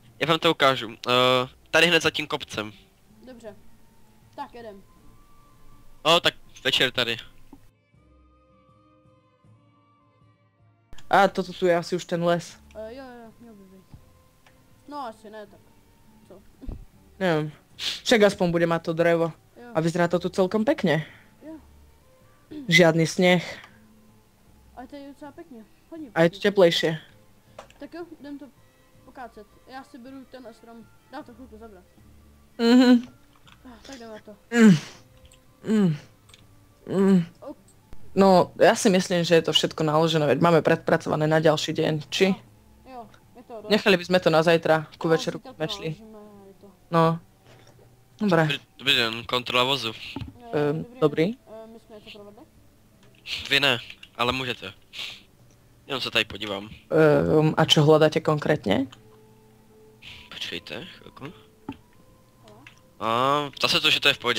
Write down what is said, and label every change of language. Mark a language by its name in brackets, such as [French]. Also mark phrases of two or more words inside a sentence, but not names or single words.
[Czech] Já vám to ukážu. Tady hned za tím kopcem. Dobře. Tak jdem. Tak večer tady. [Slovak] A toto tu je asi už ten les. [Czech] Jo, měl by být. No asi ne, tak. Co? [Slovak] Neviem. Však aspoň bude mať to drevo. [Czech] Jo. [Slovak] A vyzerá to tu celkom pekne. [Czech] Jo. [Slovak] Žiadny sneh. [Czech] Ale to je docela pěkně. Hodně [Slovak] A je tu teplejšie. [Czech] Tak jo, jdem to pokácet. Já si beru tenhle strom. Dá to chvilku zabrat. Tak jdeme na to. No, [Slovak] ja si myslím, že je to všetko naložené, veď máme predpracované na ďalší deň, či? [Czech] Jo, je to dobré. [Slovak] Nechali by sme to na zajtra, ku No, večeru, [Czech] zítra [Slovak] keď sme to šli. naložíme a je to. No. Dobre, [Czech] Dobrý den, kontrola vozu. dobrý. My jsme něco provedli? Vy ne, ale můžete. Jenom se tady podívám. [Slovak] A čo hľadáte konkrétne? [Czech] Počkejte, chvilku. Zase to, že to je v pohodě.